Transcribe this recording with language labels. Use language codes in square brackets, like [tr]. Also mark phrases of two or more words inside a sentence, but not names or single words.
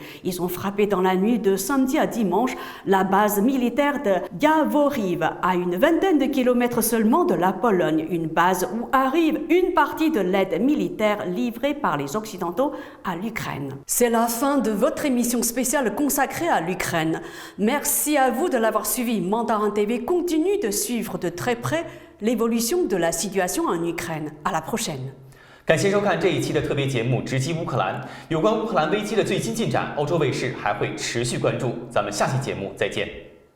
[fr] Ils ont frappé dans la nuit de samedi à dimanche la base militaire de Yavoriv, à une vingtaine de kilomètres seulement de la Pologne, une base où arrive une partie de l'aide militaire livrée par les Occidentaux à l'Ukraine. C'est la fin de votre émission spéciale consacrée à l'Ukraine. Merci à vous de l'avoir suivi. Mandarin TV continue de suivre de très près l'évolution de la situation en Ukraine. À la prochaine. [zh] 感谢收看这一期的特别节目《直击乌克兰》。有关乌克兰危机的最新进展，欧洲卫视还会持续关注。咱们下期节目再见。